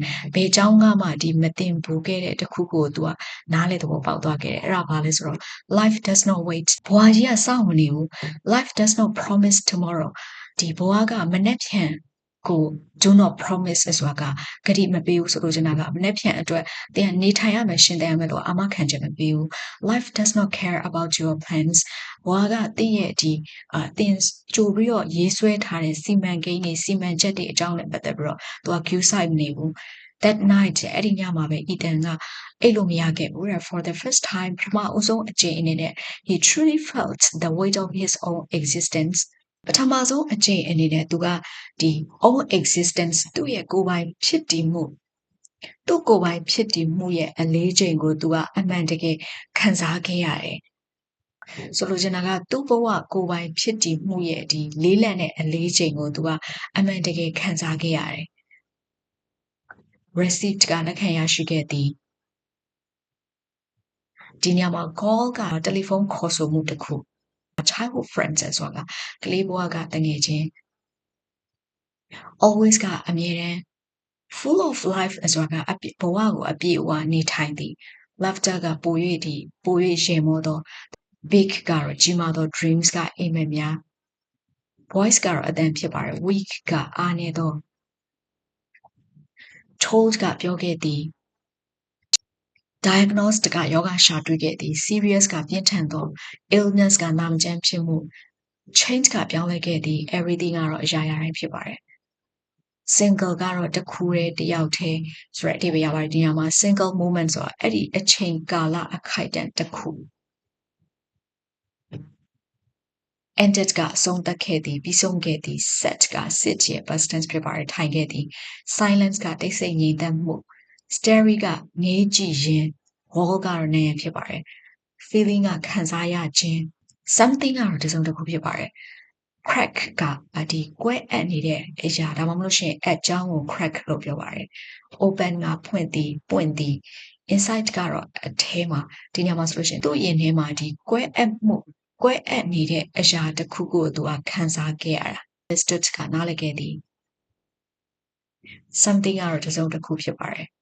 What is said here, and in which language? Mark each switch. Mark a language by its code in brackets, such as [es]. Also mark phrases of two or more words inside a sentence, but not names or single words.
[my] ဘယ်ကျောင်းကမှဒီမသင်ဘူးခဲ့တဲ့တစ်ခုကိုသူကနားလေသဘောပေါက်သွားခဲ့တယ်။အဲ့ဒါဘာလဲဆိုတော့ [en] life does not wait. [my] ဘဝကြီးကစောင့်မနေဘူး။ [en] Life does not promise tomorrow. [my] ဒီဘဝကမနှက်ဖြန်ကို [en] do not promise [my] ဆိုတာကဂတိမပေးဘူးဆိုလို့ချင်တာကမနှက်ဖြန်အတွက်သင်နေထိုင်ရမယ်ရှင်သန်ရမယ်လို့အာမခံချက်မပေးဘူး [en] Life does not care about your plans [my] ဘဝကသင်ရဲ့ဒီသင်ကြိုပြီးတော့ရေးဆွဲထားတဲ့စီမံကိန်းတွေစီမံချက်တွေအကြောင်းနဲ့ပတ်သက်ပြီးတော့သူက queue site မနေဘူး That night အဲ့ဒီညမှာပဲ Ethan ကအဲ့လိုမရခဲ့ဘူး [en] For the first time [my] ပထမအဆုံးအကြိမ်အနေနဲ့ [en] he truly felt the weight of his own existence [my] ပထမဆုံးအကြိမ်အနေနဲ့သူကဒီ [en] own existence [my] သူ့ရဲ့ကိုယ်ပိုင်ဖြစ်တည်မှုသူ့ကိုယ်ပိုင်ဖြစ်တည်မှုရဲ့အလေးချိန်ကိုသူကအမှန်တကယ်ခံစားခဲ့ရတယ်ဆိုလိုချင်တာကသူ့ဘဝကိုယ်ပိုင်ဖြစ်တည်မှုရဲ့ဒီလေးလံတဲ့အလေးချိန်ကိုသူကအမှန်တကယ်ခံစားခဲ့ရတယ် receipt ကလက်ခံရရှိခဲ့သည်ဒီညမှာ call ကတယ်လီဖုန်းခေါ်ဆိုမှုတစ်ခု [en] childhood friends [my] ဆိုတာကလေးဘဝကတငယ်ချင်း always ကအမြဲတမ်း [en] full of life [my] ဆိုတာကဘဝကိုအပြည့်အဝနေထိုင်သည် laughter ကပို၍ရေမောသော big ကတော့ကြီးမားသော dreams ကအိမ်မက်များ voice ကတော့အသံဖြစ်ပါတယ် weak ကအားနည်းသော told ကပြောခဲ့သည် diagnosed ကယောဂရှာတွေ့ခဲ့သည် serious ကပြင်းထန်သော illness ကနာမကျန်းဖြစ်မှု change ကပြောင်းလဲခဲ့သည် everything ကတော့အရာရာတိုင်းဖြစ်ပါတယ် single ကတော့တစ်ခုတည်းတစ်ယောက်တည်းဆိုတဲ့အဓိပ္ပာယ်ရပါတယ်ဒီနေရာမှာ [en] single moment [my] ဆိုတာအဲ့ဒီအချိန်ကာလအခိုက်အတန့်တစ်ခု ended ကအဆုံးသတ်ခဲ့သည်ပြီးဆုံးခဲ့သည် set က sit ရဲ့ [en] past tense [my] ဖြစ်ပါတယ်ထိုင်ခဲ့သည် silence ကတိတ်ဆိတ်ငြိမ်သက်မှု stare ကငေးကြည့်ရင် wall ကတော့နံရံဖြစ်ပါတယ် feeling ကခံစားရခြင်း something ကတော့တစ်စုံတစ်ခုဖြစ်ပါတယ် crack ကဒီကွဲအပ်နေတဲ့အရာဒါမှမဟုတ်ရှင်အကြောင်းကို crack လို့ပြောပါတယ် open ကဖွင့်သည်ပွင့်သည် inside ကတော့အထဲမှာဒီညမှာဆိုလို့ရှင်သူ့ရင်ထဲမှာဒီကွဲအပ်နေတဲ့အရာတစ်ခုကိုသူကခံစားခဲ့ရတာ understood ကနားလည်ခဲ့သည် something ကတော့တစ်စုံတစ်ခုဖြစ်ပါတယ်